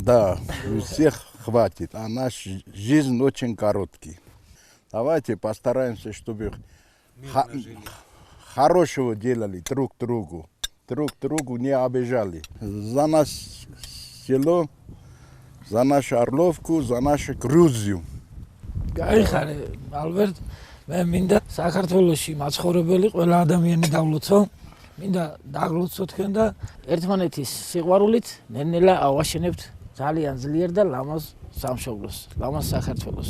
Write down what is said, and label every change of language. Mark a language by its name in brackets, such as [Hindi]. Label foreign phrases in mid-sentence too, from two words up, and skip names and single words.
[Russian] Да, у всех хватит, а наша жизнь очень короткая. Давайте постараемся, чтобы хорошего делали друг другу не обижали. За нас село, за нашу Орловку, за нашу Грузию. [Georgian] გაიხარე ალბერტ, მე მინდა საქართველოში მაცხოვრებელი ყველა ადამიანი დავლოცო, მინდა დაგლოცო თქვენ და ერთმანეთის სიყვარულით ნელ-ნელა ავაშენებთ ძალიან ძლიერ და ლამაზ სამშობლოს, ლამაზ საქართველოს.